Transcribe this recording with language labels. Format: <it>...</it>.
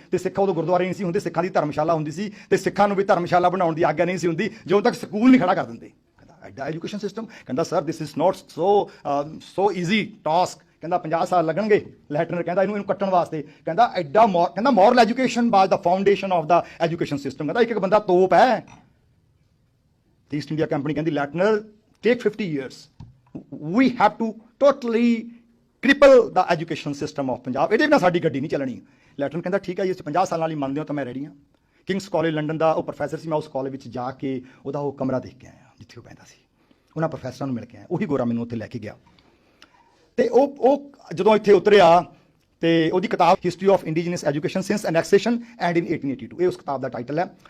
<pa>ਤੇ ਸਿੱਖਾਂ ਉਦੋਂ ਗੁਰਦੁਆਰੇ ਨਹੀਂ ਸੀ ਹੁੰਦੇ, ਸਿੱਖਾਂ ਦੀ ਧਰਮਸ਼ਾਲਾ ਹੁੰਦੀ ਸੀ, ਤੇ ਸਿੱਖਾਂ ਨੂੰ ਵੀ ਧਰਮਸ਼ਾਲਾ ਬਣਾਉਣ ਦੀ ਆਗਿਆ ਨਹੀਂ ਸੀ ਹੁੰਦੀ ਜਦੋਂ ਤੱਕ ਸਕੂਲ ਨਹੀਂ ਖੜਾ ਕਰ ਦਿੰਦੇ। ਐਡਾ ਐਜੂਕੇਸ਼ਨ ਸਿਸਟਮ।</pa> <en>ਕਹਿੰਦਾ sir this is not so easy task.</en> <pa>ਕਹਿੰਦਾ 50 ਸਾਲ ਲੱਗਣਗੇ। ਲੈਟਨਰ ਕਹਿੰਦਾ ਇਹਨੂੰ ਕੱਟਣ ਵਾਸਤੇ। ਕਹਿੰਦਾ ਐਡਾ ਕਹਿੰਦਾ</pa> <en>Moral education was the foundation of the education system.</en> <pa>ਕਹਿੰਦਾ ਇੱਕ ਬੰਦਾ ਤੋਪ ਹੈ। ਤੇ ਈਸਟ ਇੰਡੀਆ ਕੰਪਨੀ ਕਹਿੰਦੀ</pa> <en>ਲੈਟਨਰ take 50 years, we have to totally cripple the education system of Punjab.</en> <pa>ਇਹਦੇ ਬਿਨਾਂ ਸਾਡੀ ਗੱਡੀ ਨਹੀਂ ਚੱਲਣੀ। ਲੈਟਨਰ ਕਹਿੰਦਾ ਠੀਕ ਹੈ ਜੀ, 50 ਸਾਲਾਂ ਲਈ ਮੰਨਦੇ ਹੋ ਤਾਂ ਮੈਂ ਰੈਡੀ ਹਾਂ। ਕਿੰਗਸ ਕਾਲਜ ਲੰਡਨ ਦਾ ਉਹ ਪ੍ਰੋਫੈਸਰ ਸੀ, ਮੈਂ ਉਸ ਕਾਲਜ ਵਿੱਚ ਜਾ ਕੇ ਉਹਦਾ ਉਹ ਕਮਰਾ ਦੇਖ ਕੇ ਆਇਆ ਜਿੱਥੇ ਉਹ ਪੈਂਦਾ ਸੀ। ਉਹਨਾਂ ਪ੍ਰੋਫੈਸਰਾਂ ਨੂੰ ਮਿਲ ਕੇ ਆਇਆ, ਉਹੀ ਗੋਰਾ ਮੈਨੂੰ ਉੱਥੇ ਲੈ ਕੇ ਗਿਆ। ਤੇ ਉਹ ਜਦੋਂ ਇੱਥੇ ਉਤਰਿਆ ਤੇ ਉਹਦੀ ਕਿਤਾਬ history of indigenous education since ਐਨੈਕਸੇਸ਼ਨ and in 1882, ਇਹ ਉਸ ਕਿਤਾਬ ਦਾ ਟਾਈਟਲ ਹੈ।</pa>